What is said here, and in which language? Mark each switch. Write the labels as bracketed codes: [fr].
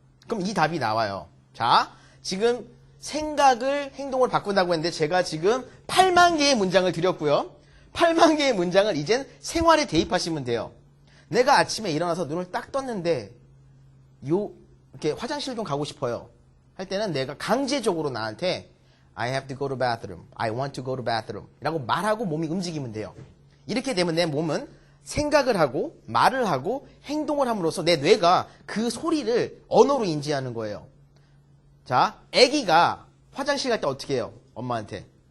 [ko] 그럼 이 답이 나와요. 자, 지금 생각을 행동을 바꾼다고 했는데 제가 지금 8만 개의 문장을 드렸고요. 8만 개의 문장을 이젠 생활에 대입하시면 돼요. 내가 아침에 일어나서 눈을 딱 떴는데 이렇게 화장실 좀 가고 싶어요. 할 때는 내가 강제적으로 나한테 [en] I have to go to bathroom. I want to go to bathroom. [ko] 라고 말하고 몸이 움직이면 돼요. 이렇게 되면 내 몸은 생각을 하고 말을 하고 행동을 함으로써 내 뇌가 그 소리를 언어로 인지하는 거예요. 자, 아기가 화장실 갈 때 어떻게 해요? 엄마한테.